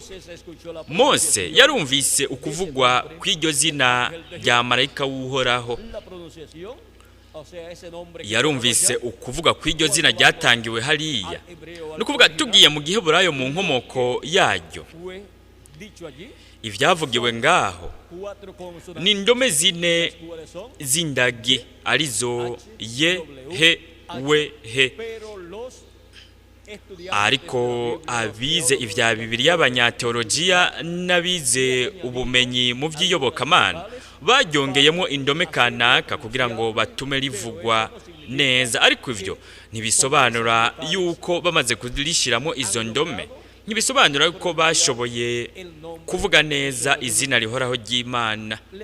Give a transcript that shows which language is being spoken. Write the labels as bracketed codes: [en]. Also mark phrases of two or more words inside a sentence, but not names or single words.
[rn] Mose yarumvise ukuvugwa kw'iryo zina rya marayika w'Uhoraho, yarumvise ukuvuga kw'iryo zina ryatangiwe hariya. Nukuvuga tugiye mu Giheburayo mu nkomoko yaryo, ivyavugiwe ngaho ni indome zine z'indagi, arizo ye, he, we, he. Ariko abize ivya Bibiliya abanyateolojiya n'abize ubumenyi mu vy'iyobokamana baryongeyemo indome kanaka kugira ngo batume rivugwa neza. Ariko ivyo ntibisobanura yuko bamaze kurishiramo izo ndome, ntibisobanura ko bashoboye kuvuga neza izina rihoraho ry'Imana.